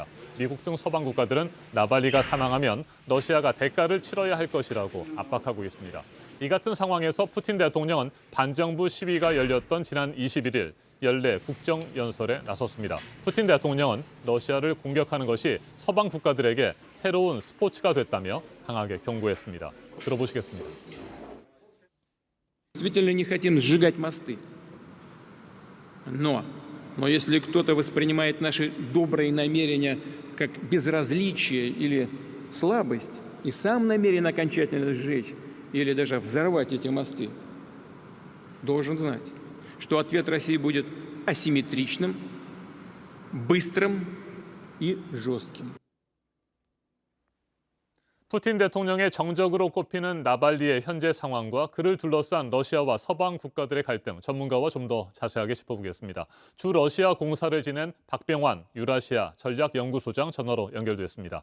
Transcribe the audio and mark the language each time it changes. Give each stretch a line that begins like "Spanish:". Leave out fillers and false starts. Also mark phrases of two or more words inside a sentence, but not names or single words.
Korean: 미국 등 서방 국가들은 나발리가 사망하면 러시아가 대가를 치러야 할 것이라고 압박하고 있습니다. 이 같은 상황에서 푸틴 대통령은 반정부 시위가 열렸던 지난 21일 연례 국정연설에 나섰습니다. 푸틴 대통령은 러시아를 공격하는 것이 서방 국가들에게 새로운 스포츠가 됐다며 강하게 경고했습니다. 들어보시겠습니다.
Russian: Действительно не хотим сжигать мосты. Но если кто-то воспринимает наши добрые намерения как безразличие или слабость и сам намерен окончательно сжечь или даже взорвать эти мосты, должен знать, что ответ России будет асимметричным, быстрым и жестким.
Korean: 푸틴 대통령의 정적으로 꼽히는 나발리의 현재 상황과 그를 둘러싼 러시아와 서방 국가들의 갈등, 전문가와 좀 더 자세하게 짚어보겠습니다. 주 러시아 공사를 지낸 박병환 유라시아 전략연구소장 전화로 연결됐습니다.